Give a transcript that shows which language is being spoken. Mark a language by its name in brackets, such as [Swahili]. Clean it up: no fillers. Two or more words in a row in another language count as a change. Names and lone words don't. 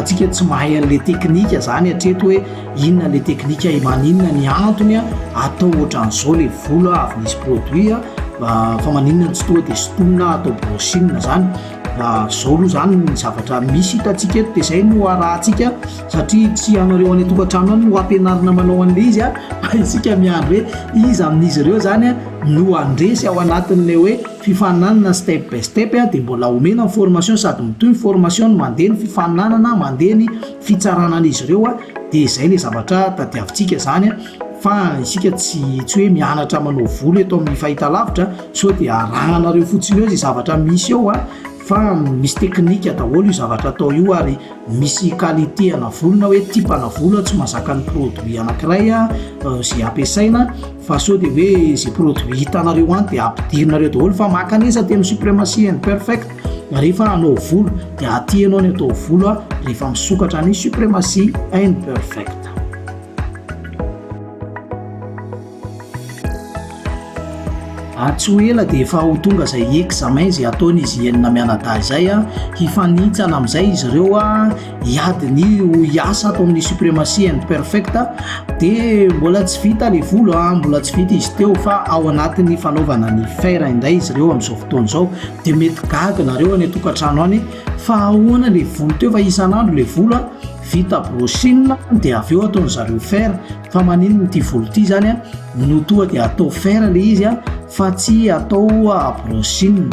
[Malagasy] tsika tsy mahay an'le teknika zany hatreto hoe inona le teknika maninona ny antony a atao ohatran'izao le volo avy nisy produit a fa maninona tsy toa dia sotomina atao brushing zany zao aloha zany ny zavatra misy hitantsika eto dia izay no arahantsika satria tsy anareo any tokantrano any no ampianarina manao an'le izy a fa isika miandro hoe izy amin'izy ireo zany a no andresy ao anatin'le hoe fifananana step by step dia mbola omena ny formation sady mitoy ny formation mandeha ny fifananana mandeha ny fitsaranan'izy ireo a dia izay le zavatra tadiavintsika zany a fa isika tsy hoe mianatra manao volo eto amin'ny fahitalavitra so dia arahanareo fotsiny eo izay zavatra misy eo a fa misy teknika daholo io zavatra atao io ary misy qualité ana volo na hoe type ana volo tsy mahazaka ny produit anankiray zay ampiasaina fa so dia hoe zay produit hitanareo any dia ampidirinareo daholo fa makanesa dia amin'ny supremacy and perfect rehefa anao volo dia atianao ny atao volo rehefa misokatra ny supremacy and perfect. Tsy ho ela dia efa ho tonga izay examen izay ataony izy enina mianadahy izay hifanitsana amin'izay izy ireo hiady ny hiasa atao amin'ny supremacy and perfect dia mbola tsy vita le volo mbola tsy vita izy teo fa ao anatin'ny fanaovana ny fer indray izy ireo amin'izao fotoana izao dia mety gaga nareo any tokantrano any fa ahoana le volo teo fa isan'andro le volo vita brushing dia avy eo ataony zareo fer fa maninona ity volo ity zany no toa dia atao fer le izy fa tsy atao brushing.